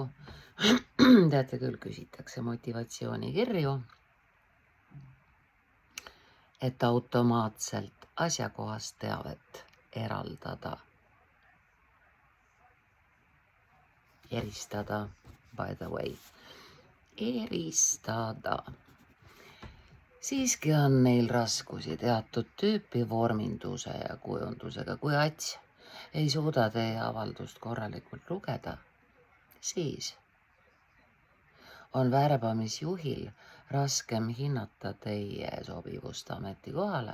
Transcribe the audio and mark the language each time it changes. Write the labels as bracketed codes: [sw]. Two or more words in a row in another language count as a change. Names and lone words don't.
[et] Teate küll, küsitakse motivatsioonikirju, et automaatselt asjakohast teavet eraldada. Eristada, [en] by the way. [et] Eristada. Siiski on neil raskusi teatud tüüpi vorminduse ja kujundusega. Kui ats ei suuda teie avaldust korralikult lugeda, siis on värbamisjuhil raskem hinnata teie sobivust ametikohale.